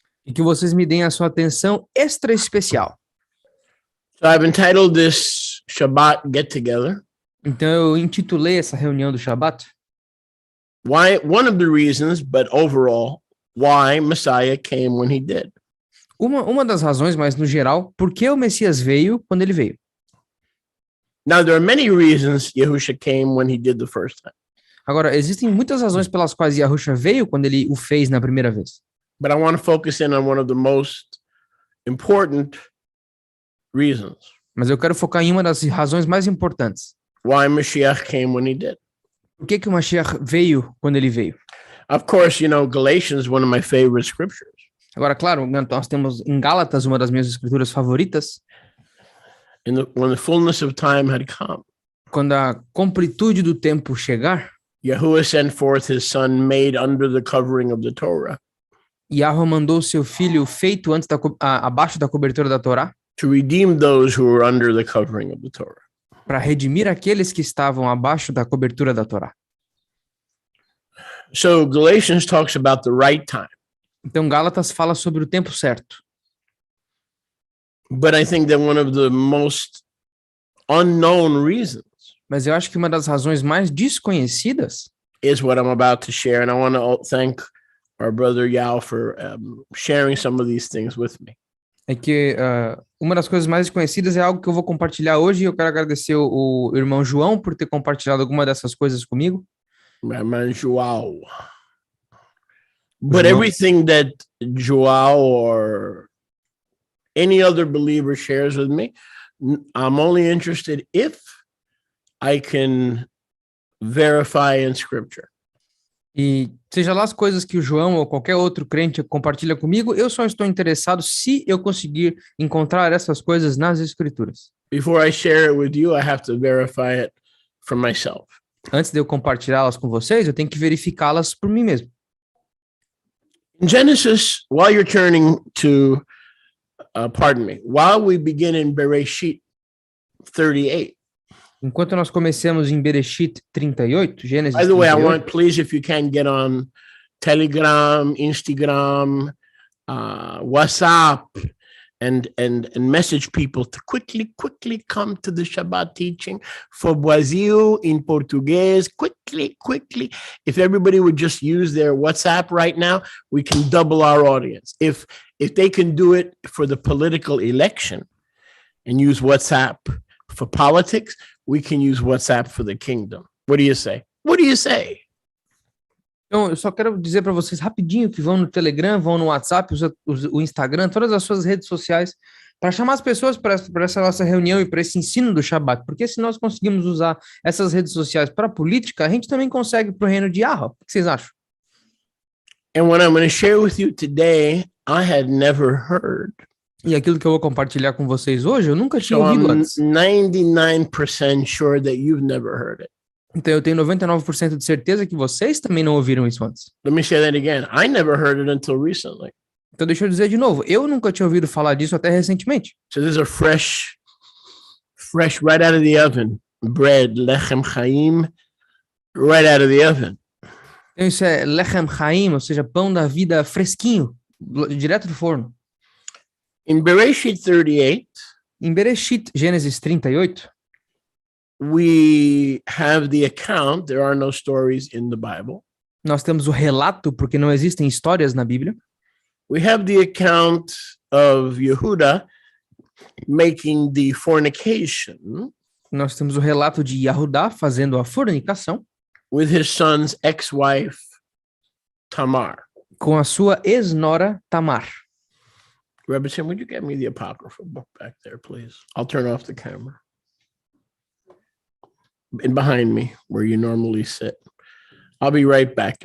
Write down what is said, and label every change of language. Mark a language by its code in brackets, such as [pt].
[pt] E que vocês me deem a sua atenção extra especial. [en] So I've entitled this Shabbat Get Together, [pt] Então, eu intitulei essa reunião do Shabat. [en] one of the reasons, but overall, why Messiah came when he did. [pt] Uma das razões, mas no geral, por que o Messias veio quando ele veio? [en] Now, there are many reasons Yahusha came when he did the first time, [pt] Agora, existem muitas razões pelas quais Yahushua veio quando ele o fez na primeira vez. [en] but I want to focus in on one of the most important reasons [pt] Mas eu quero focar em uma das razões mais importantes. [en] why Mashiach came when he did. [pt] Por que o Mashiach veio quando ele veio? [en] Of course, Galatians, one of my favorite scriptures. [pt] Agora, claro, nós temos em Gálatas uma das minhas escrituras favoritas, [en] When the fullness of time had come, [pt] quando a completude do tempo chegar, [en] Yahuwah sent forth his son made under the covering of the Torah [pt] Yahweh mandou seu filho feito antes abaixo da cobertura da Torá [en] to redeem those who were under the covering of the Torah. [pt] para redimir aqueles que estavam abaixo da cobertura da Torá. [en] So Galatians talks about the right time, [pt] Então, Gálatas fala sobre o tempo certo. [en] but I think that one of the most unknown reasons [pt] Mas eu acho que uma das razões mais desconhecidas [en] is what I'm about to share, and I want to thank our brother Yao for sharing some of these things with me. [pt] é que uma das coisas mais desconhecidas é algo que eu vou compartilhar hoje, e eu quero agradecer o irmão João por ter compartilhado alguma dessas coisas comigo. [en] My man Joao. But [pt] João. [en] everything that Joao or any other believer shares with me, I'm only interested if I can verify in scripture. [pt] E seja lá as coisas que o João ou qualquer outro crente compartilha comigo, eu só estou interessado se eu conseguir encontrar essas coisas nas Escrituras. [en] Before I share it with you, I have to verify it for myself. [pt] Antes de eu compartilhá-las com vocês, eu tenho que verificá-las por mim mesmo. [en] In Genesis, while you're turning to, while we begin in Bereshit 38. [pt] Enquanto nós comecemos em Bereshit 38, Gênesis [en] By the way, I [pt] 38, [en] want, please, if you can, get on Telegram, Instagram, WhatsApp, and message people to quickly come to the Shabbat teaching for Brazil in Português. Quickly. If everybody would just use their WhatsApp right now, we can double our audience. If they can do it for the political election and use WhatsApp for politics, we can use WhatsApp for the kingdom. What do you say? What do you say? [pt] Então, eu só quero dizer para vocês rapidinho que vão no Telegram, vão no WhatsApp, o Instagram, todas as suas redes sociais, para chamar as pessoas para essa nossa reunião e para esse ensino do Shabat. Porque se nós conseguimos usar essas redes sociais para a política, a gente também consegue para o reino de Yahweh. O que vocês acham? [en] And what I'm going to share with you today, I had never heard. [pt] E aquilo que eu vou compartilhar com vocês hoje, eu nunca tinha [en] So [pt] ouvido [en] I'm [pt] antes. [en] 99% sure that you've never heard it. [pt] Então eu tenho 99% de certeza que vocês também não ouviram isso antes. [en] Let me say that again. I never heard it until recently. [pt] Então deixa eu dizer de novo, eu nunca tinha ouvido falar disso até recentemente. [en] So these are fresh right out of the oven. Bread, lechem chaim, right out of the oven. [pt] Então isso é lechem chaim, ou seja, pão da vida fresquinho, direto do forno. [en] In Bereshit 38, [pt] Em Bereshit, Gênesis 38, [en] we have the account. There are no stories in the Bible. [pt] nós temos o relato, porque não existem histórias na Bíblia. [en] We have the account of Yehuda making the fornication [pt] Nós temos o relato de Yahudá fazendo a fornicação [en] with his son's ex-wife, Tamar. [pt] com a sua ex-nora Tamar. [en] Rebbe Tim, would you get me the Apocrypha book back there, please? I'll turn off the camera. And behind me, where you normally sit. I'll be right back.